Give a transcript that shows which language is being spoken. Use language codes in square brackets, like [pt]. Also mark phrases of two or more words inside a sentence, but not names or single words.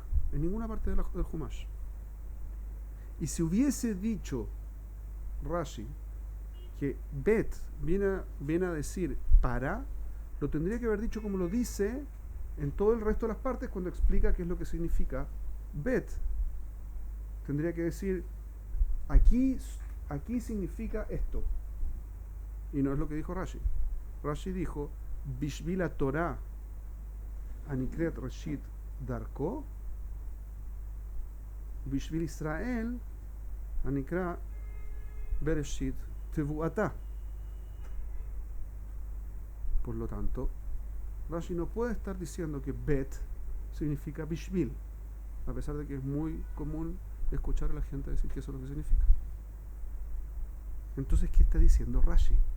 [es] En ninguna parte del Humash. Y si hubiese dicho Rashi que Bet viene a decir para, lo tendría que haber dicho como lo dice en todo el resto de las partes cuando explica qué es lo que significa Bet. Tendría que decir aquí significa esto. Y no es lo que dijo Rashi. [he] Rashi dijo בשביל תורה שנקראת ראשית דרכו בשביל ישראל שנקרא בראשית תבואתו. [es] Por lo tanto, Rashi no puede estar diciendo que Bet significa Bishvil, a pesar de que es muy común escuchar a la gente decir que eso es lo que significa. Entonces, ¿qué está diciendo Rashi?